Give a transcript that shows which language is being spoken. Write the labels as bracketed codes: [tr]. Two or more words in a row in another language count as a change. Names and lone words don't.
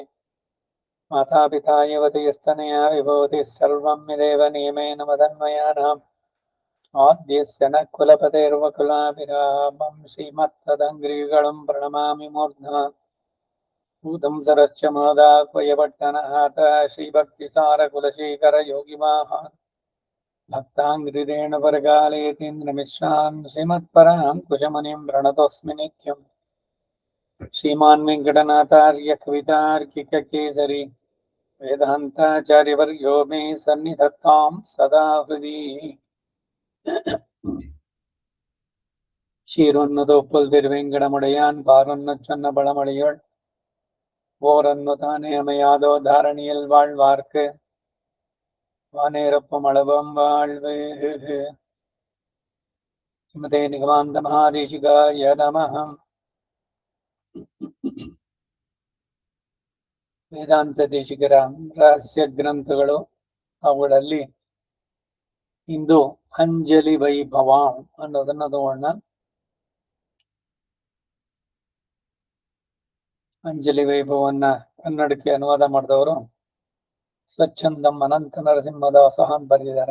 [sa] मातापिता युवतिस्तनया विभूतिः सर्वं यदेव नियमेन मदन्वयानाम् आद्यस्य न कुलपतेर्वकुलाभिरामं श्रीमत्तदङ्घ्रियुगलं प्रणमामि मूर्ध्ना भूतं सरश्च महदाह्वयपट्टनहात श्रीभक्तिसारकुलशेखर योगिवाहान् भक्ताङ्घ्रिरेणुपरकालयतीन्द्रमिश्रान् श्रीमत्पराङ्कुशमुनिं प्रणतोऽस्मि नित्यम्। श्रीमान् वेङ्कटनाथार्य कवितार्किककेसरी वेदान्ताचार्यवर्यो मे सन्निधत्तां सदा हृदि। [ta] சீரொன்னுதோப்புல் திருவேங்கடமுடையான் பாரொன்னு சொன்ன பழமொழியுள் ஓரொன்னு தானே அமையாதோ தாரணியில் வாழ்வார்க்கு வானேரப்பும் அளவம் வாழ்வு. [sa] श्रीमते निगमान्त महादेशिकाय नमः. [kn] ವೇದಾಂತ ದೇಶಿಕರ ರಹಸ್ಯ ಗ್ರಂಥಗಳು, ಅವುಗಳಲ್ಲಿ ಇಂದು ಅಂಜಲಿ ವೈಭವ ಅನ್ನೋದನ್ನ ತಗೋಣ. ಅಂಜಲಿ ವೈಭವನ್ನ ಕನ್ನಡಕ್ಕೆ ಅನುವಾದ ಮಾಡಿದವರು ಸ್ವಚ್ಛಂದಂ ಅನಂತ ನರಸಿಂಹದಾಸ ಅಂತ ಬರೆದಿದ್ದಾರೆ.